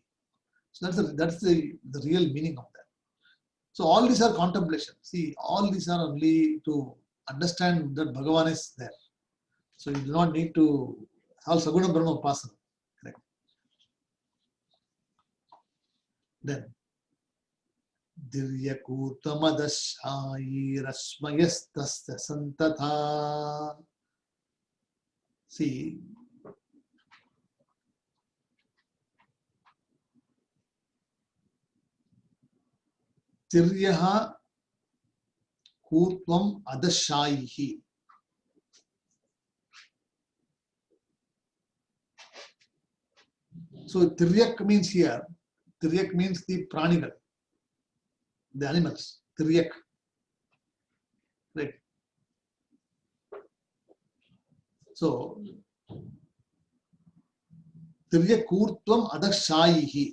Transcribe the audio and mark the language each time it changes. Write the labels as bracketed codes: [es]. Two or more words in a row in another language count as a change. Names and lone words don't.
[en] So that's the real meaning of that. So all these are contemplation. See, all these are only to understand that Bhagavan is there. So you do not need to have [sa] Saguna Brahma Upasana. Correct. Then Diryakutamadashi Rasmayastasya Santata. See, Tiryaha Kurtvam Adashayihi. [en] So Tiryak means here, Tiryak means the pranigal, the animals, Tiryak. [sa] Right. So Tiryak Kurtvam Adashayihi.